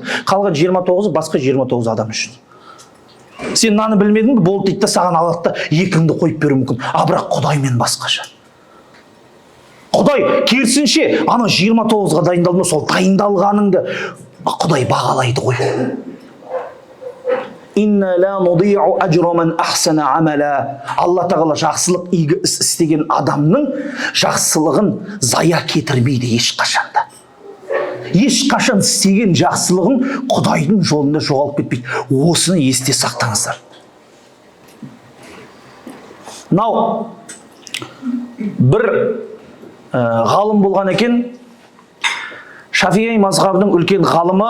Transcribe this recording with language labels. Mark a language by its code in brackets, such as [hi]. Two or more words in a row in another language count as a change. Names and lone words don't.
[kk] Қалған 29-ы басқа 29 адам үшін. Сен мынаны білмедің бе? Болды дейді да, саған алады да 2-іңді қойып беруі мүмкін. Бірақ Құдаймен басқаша. Құдай керісінше ана 29-ға дайындалма, сол дайындалғаныңды Құдай бағалайды ғой. [ar] إنا لا نضيع أجر من أحسن عملا. [kk] Алла тағала жақсылық игі іс істеген адамның жақсылығын зая кетірмейді ешқашанда. Ешқашан істеген жақсылығын Құдайдың жолында жоғалып кетпейді. Осыны есте сақтаңыздар. Мынау бір ғалым болған екен, Шафии мазхабының үлкен ғалымы.